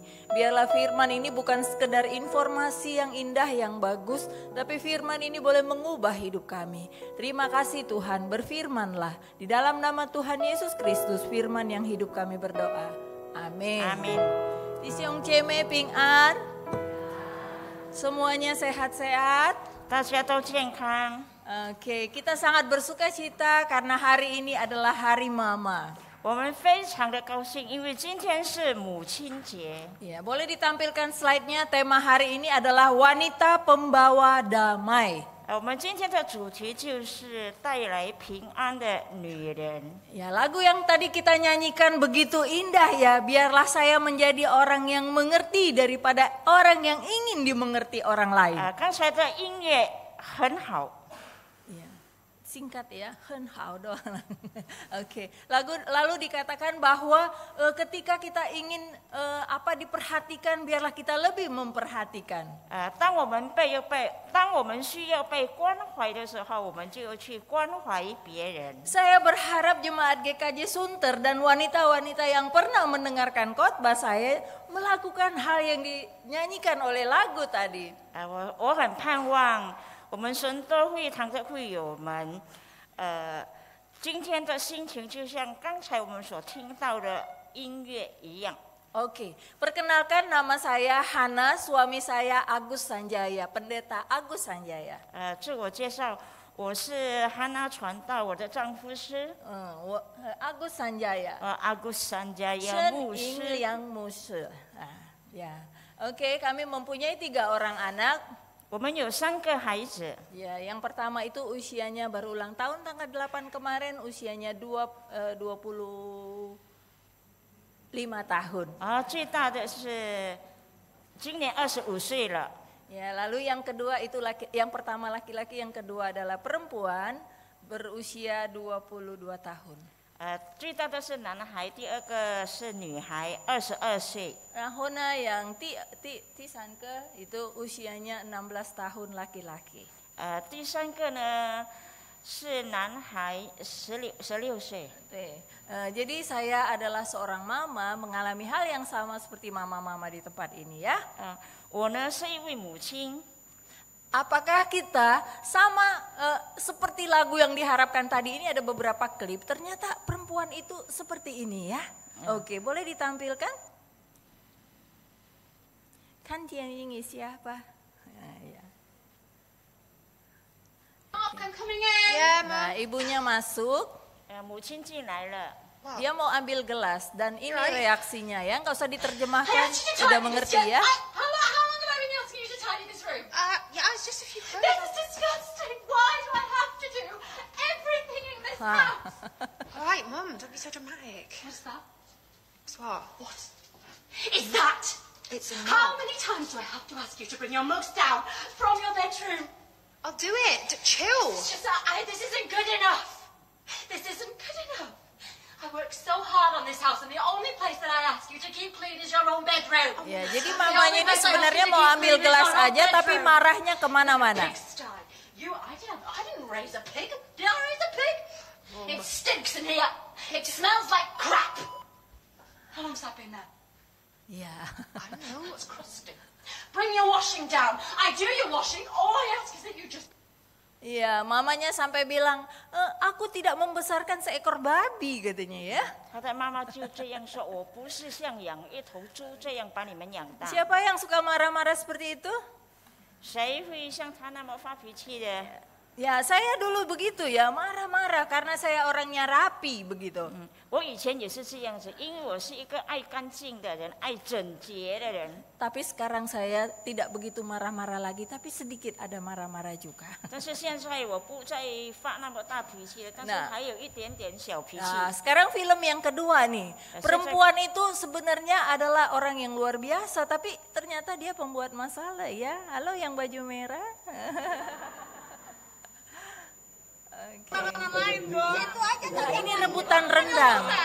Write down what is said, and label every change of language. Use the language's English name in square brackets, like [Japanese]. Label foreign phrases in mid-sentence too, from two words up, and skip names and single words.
[Indonesian] Biarlah firman ini bukan sekedar informasi yang indah, yang bagus, tapi firman ini boleh mengubah hidup kami. Terima kasih Tuhan, berfirmanlah. Di dalam nama Tuhan Yesus Kristus, firman yang hidup kami berdoa. Amin. Amin. Disiong ceme ping an. Semuanya sehat-sehat. [Chinese] 大家都健康。 [Indonesian] Oke, kita sangat bersuka cita karena hari ini adalah Hari Mama. [Chinese] 我们非常的高兴，因为今天是母亲节。 [Indonesian] Ya, boleh ditampilkan slide-nya. Tema hari ini adalah wanita pembawa damai. [Chinese] 我们今天的主题就是带来平安的女人。 [Indonesian] Ya, lagu yang tadi kita nyanyikan begitu indah ya. Biarlah saya menjadi orang yang mengerti daripada orang yang ingin dimengerti orang lain. [Chinese] 刚才的音乐很好。 [Indonesian] Ya, singkat ya, henhao doang. Oke, lalu dikatakan bahwa ketika kita ingin diperhatikan, biarlah kita lebih memperhatikan. [Chinese] 当我们需要被关怀的时候，我们就要去关怀别人。 [Indonesian] Saya berharap jemaat GKJ Sunter dan wanita-wanita yang pernah mendengarkan khotbah saya melakukan hal yang dinyanyikan oleh lagu tadi. [Chinese] 我很盼望我们神都会堂的会友们，今天的心情就像刚才我们所听到的音乐一样。 [Indonesian] Oke, perkenalkan nama saya Hana, suami saya Agus Sanjaya, pendeta Agus Sanjaya. [Chinese] 自我介绍，我是哈娜传道，我的丈夫是 Agus Sanjaya. Agus Sanjaya Shen 牧 Ying 师。 Liang Musa. [Indonesian] Ya, oke, kami mempunyai 3 orang anak. [Chinese] 我们有3个孩子， [Indonesian] Ya, yang pertama itu usianya baru ulang tahun tanggal 8 kemarin, usianya 25 tahun. [Chinese] 最大的是今年25岁了。 [Indonesian] Ya, lalu yang kedua itu yang pertama laki-laki, yang kedua adalah perempuan berusia 22 tahun. [Chinese] 最大的是男孩，第2个是女孩，22岁。 [Indonesian] Rahona yang Tisan ke itu usianya 16 tahun laki-laki. [Chinese] 第3个呢是男孩，16岁。 [Indonesian] Jadi saya adalah seorang mama mengalami hal yang sama seperti mama-mama di tempat ini ya. [Chinese] 我呢是一位母亲。 [Indonesian] Apakah kita sama seperti lagu yang diharapkan tadi? Ini ada beberapa klip. Ternyata perempuan itu seperti ini ya. Oke, boleh ditampilkan? ini siapa? Ya. [English] I'm coming in. [Indonesian] Nah, ibunya masuk, [Chinese] 母亲进来了。 [Indonesian] dia mau ambil gelas dan ini reaksinya ya, nggak usah diterjemahkan, udah mengerti ya? [English] How long have I been asking you to tidy this room? Yeah, it's just a few clothes. This is disgusting. Why do I have to do everything in this house? All right, Mum, don't be so dramatic. What's that? What's what? What is that? It's a How mug. many times do I have to ask you to bring your mugs down from your bedroom? I'll do it. Chill. It's just that this isn't good enough. This isn't good enough. I work so hard on this house, and the only place that I ask you to keep clean is your own bedroom. [Indonesian] Ya, jadi mamanya ini sebenarnya mau ambil gelas aja, tapi marahnya kemana-mana. [English] Pigsty. I didn't raise a pig. Did I raise a pig? It stinks in here. It smells like crap. How long's that been there? [Indonesian] Ya, [English] I don't know. It's crusty. Bring your washing down. I do your washing. All I ask is that you just... [Indonesian] ya, mamanya sampai bilang, aku tidak membesarkan seekor babi katanya ya. [Chinese] 他的妈妈就这样说：“我不是像养一头猪这样把你们养大。” [Indonesian] Siapa yang suka marah-marah seperti itu? [Chinese] 谁会像他那么发脾气的？ [Indonesian] Ya, saya dulu begitu ya, marah-marah karena saya orangnya rapi begitu. [Chinese] 我以前也是这样子，因为我是一个爱干净的人，爱整洁的人。 [Indonesian] Tapi sekarang saya tidak begitu marah-marah lagi, tapi sedikit ada marah-marah juga. [Chinese] 但是现在我不再发那么大脾气了，但是还有一点点小脾气。 [Indonesian] Nah, sekarang film yang kedua nih. Perempuan itu sebenarnya adalah orang yang luar biasa, tapi ternyata dia pembuat masalah ya. Halo yang baju merah. Nah, ini rebutan rendang.